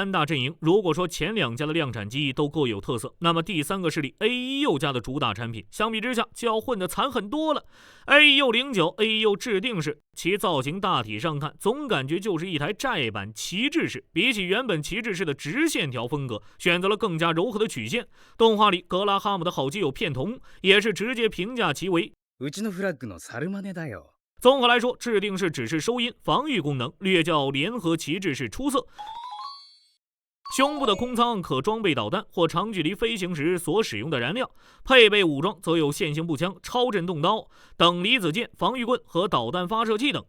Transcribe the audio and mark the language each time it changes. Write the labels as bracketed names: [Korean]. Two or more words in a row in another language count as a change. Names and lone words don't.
[Chinese] 3大阵营，如果说前2家的量产机都各有特色，那么第3个势力 AEU 家的主打产品相比之下就要混得惨很多了。AEU09 AEU 制定式，其造型大体上看总感觉就是一台窄版旗帜式，比起原本旗帜式的直线条风格，选择了更加柔和的曲线。动画里格拉哈姆的好基友片桐也是直接评价其为 [Japanese] うちのフラッグの猿真似だよ。 [Chinese] 综合来说，制定式只是收音，防御功能略较联合旗帜式出色。胸部的空舱可装备导弹或长距离飞行时所使用的燃料，配备武装则有线性步枪、超震动刀等离子剑、防御棍和导弹发射器等。